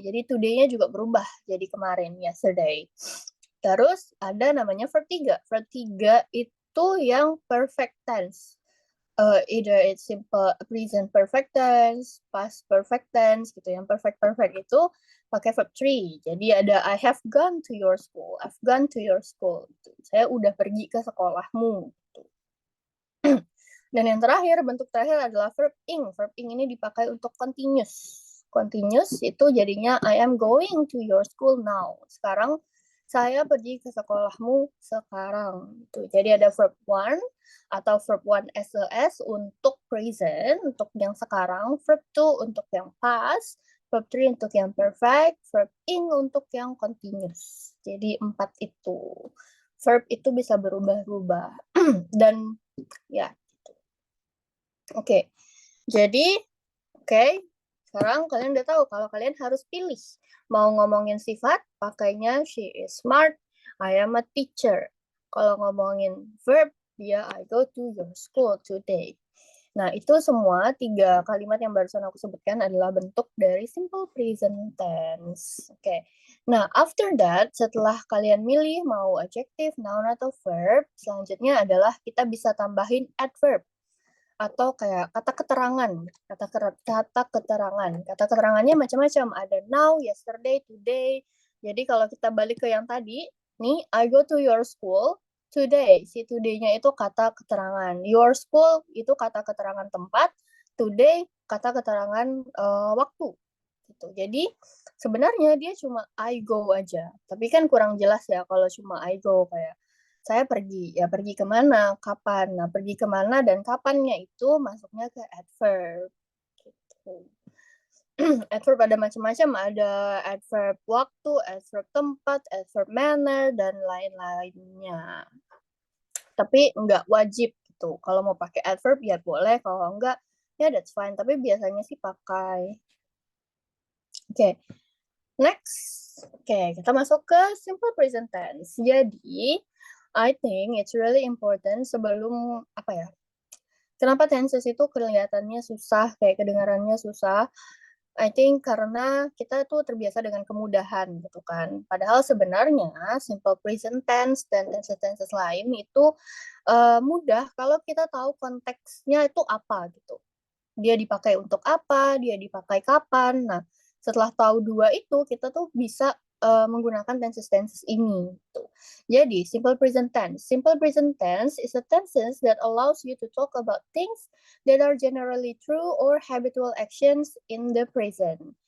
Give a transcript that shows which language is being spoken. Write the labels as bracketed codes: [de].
[id] Jadi today-nya juga berubah jadi kemarin, yesterday. Terus ada namanya verb 3. Verb 3 itu yang perfect tense. [en] Either it's simple present perfect tense, past perfect tense [id] gitu. Yang perfect itu pakai verb 3. Jadi ada [en] I have gone to your school. I've gone to your school. Gitu. [id] Saya udah pergi ke sekolahmu. Gitu. Dan yang terakhir, bentuk terakhir adalah verb ing. Verb ing ini dipakai untuk continuous. [en] Continuous [id] itu jadinya [en] I am going to your school now. [id] Sekarang saya pergi ke sekolahmu sekarang. Tuh, jadi ada verb one atau verb one SES untuk present, untuk yang sekarang, verb two untuk yang past, verb three untuk yang perfect, verb ing untuk yang continuous. Jadi 4 itu. Verb itu bisa berubah-ubah. Dan ya, Oke, jadi sekarang kalian udah tahu kalau kalian harus pilih. Mau ngomongin sifat, pakainya [en] she is smart, I am a teacher. [id] Kalau ngomongin verb, dia [en] I go to your school today. [id] Nah, itu semua 3 kalimat yang barusan aku sebutkan adalah bentuk dari simple present tense. Oke. Nah, [en] after that, [id] setelah kalian milih mau adjective, noun, atau verb, selanjutnya adalah kita bisa tambahin adverb atau kayak kata keterangan. Kata keterangannya macam-macam. Ada now, yesterday, today. Jadi kalau kita balik ke yang tadi, nih, [en] I go to your school today. [id] Si today-nya itu kata keterangan. Your school itu kata keterangan tempat. Today kata keterangan waktu. Gitu. Jadi sebenarnya dia cuma [en] I go [id] aja. Tapi kan kurang jelas ya kalau cuma I go, kayak saya pergi, ya pergi kemana, kapan. Nah, pergi kemana dan kapannya itu masuknya ke adverb. Gitu. Adverb ada macam-macam, ada adverb waktu, adverb tempat, adverb manner, dan lain-lainnya. Tapi nggak wajib gitu. Kalau mau pakai adverb ya boleh, kalau enggak ya [en] that's fine. [id] Tapi biasanya sih pakai. Oke, next. Oke, kita masuk ke simple present tense. [en] Jadi, I think it's really important [id] sebelum apa ya? Kenapa tenses itu kelihatannya susah, kayak kedengarannya susah? [en] I think [id] karena kita tuh terbiasa dengan kemudahan gitu kan. Padahal sebenarnya simple present tense dan tenses-tenses lain itu mudah kalau kita tahu konteksnya itu apa gitu. Dia dipakai untuk apa, dia dipakai kapan. Nah, setelah tahu 2 itu, kita tuh bisa menggunakan tenses-tenses ini. Gitu. Jadi, simple present tense. [en] Simple present tense is a tenses that allows you to talk about things that are generally true or habitual actions in the present.